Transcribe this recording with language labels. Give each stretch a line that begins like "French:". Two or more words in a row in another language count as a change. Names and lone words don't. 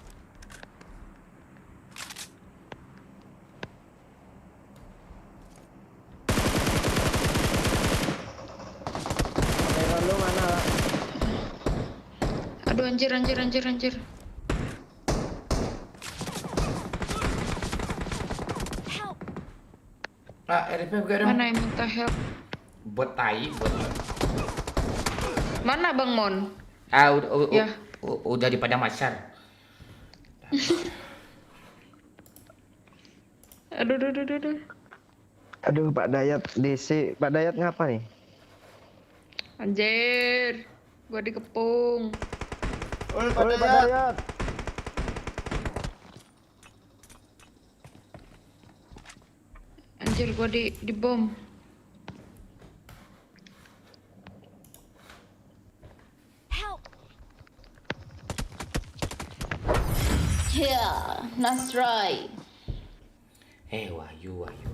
Indonesian: Lu mana, Pak? Aduh, anjir. RP gue dong. Mana yang minta help? Bot tai, bot. Mana Bang Mon? Ya. Udah di padang masyar. Aduh, aduh, aduh, aduh. Aduh, Pak Dayat DC. Pak Dayat ngapa nih? Anjir, gua dikepung. Oi, Pak Dayat. Anjir, gua di bom. Help!
English: Yeah, nice try.
Indonesian: Wahyu.